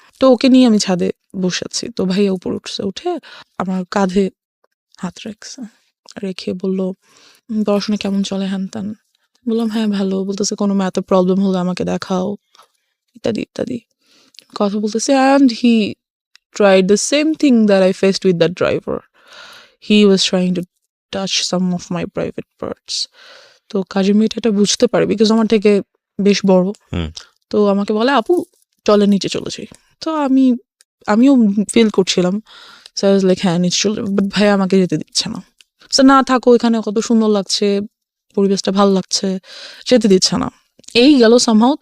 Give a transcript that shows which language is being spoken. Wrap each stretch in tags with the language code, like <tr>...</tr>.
<bn>তো ওকে নিয়ে আমি ছাদে বসেছি। তো ভাইয়া উপর উঠছে, উঠে আমার কাঁধে হাত রেখে বলল, পড়াশোনা কেমন চলে, হ্যান ত্যান। বললাম হ্যাঁ ভালো। বলতেছে কোনো ম্যাথে প্রবলেম হলে আমাকে দেখাও, ইত্যাদি ইত্যাদি কথা বলতেছে।</bn> <en>And he tried the same thing that I faced with that driver. He was trying to touch some of my private parts.</en> <bn>তো কাজের মেয়েটা এটা বুঝতে পারে, বিকজ আমার থেকে বেশ বড়। তো আমাকে বলে, আপু চলে নিচে চলে যাই। তো আমিও ফিল করছিলাম,</bn> <en>so I was like</en> <bn>হ্যাঁ নিচে চলে, বাট ভাই আমাকে যেতে দিচ্ছে না। সো না থাকো, এখানে কত সুন্দর লাগছে, পরিবেশটা ভালো লাগছে, যেতে দিচ্ছে না। এই গেল সামহাউ।</bn>